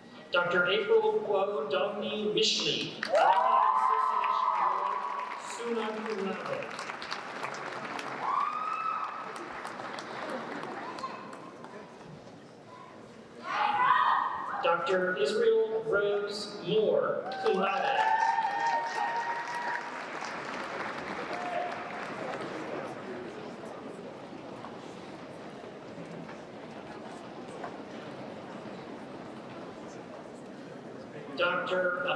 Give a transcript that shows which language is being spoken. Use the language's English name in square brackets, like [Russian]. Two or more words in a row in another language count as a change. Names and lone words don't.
[English] Dr. April Guo Dongni Mishley, Alumni Association Award, [Latin] summa cum laude. [English] Dr. Israel Rose Moore, [Latin] cum laude. [English] Dr.